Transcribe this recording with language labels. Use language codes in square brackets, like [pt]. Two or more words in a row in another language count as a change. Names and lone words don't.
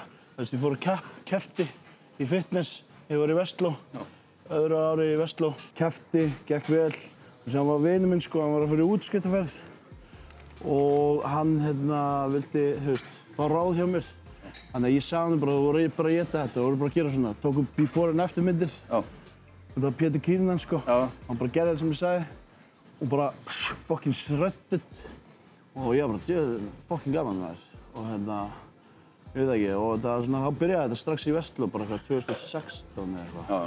[is] Þú veist, ég fór að keppti í fitness, ég var í Vestló, öðru ári í Vestló. Keppti, gekk vel. Og síðan var vinur minn, sko, hann var að fara í útskriftarferð. Og hann, vildi, þú veist, fá ráð hjá mér. Þannig að ég sagði hann bara, þú voru bara að éta þetta, þú voru bara að gera svona. Tókum [en] before and after [is] myndir. Þetta var Pétur Kýrnan, sko. Hann bara gerði þetta sem ég sagði. Og bara [en] fucking shredded. [is] Og ég bara, fucking gaman maður. Og ég veit ekki, og það var svona, þá byrjaði þetta strax í Vestló, bara eitthvað 2016 eða eitthvað.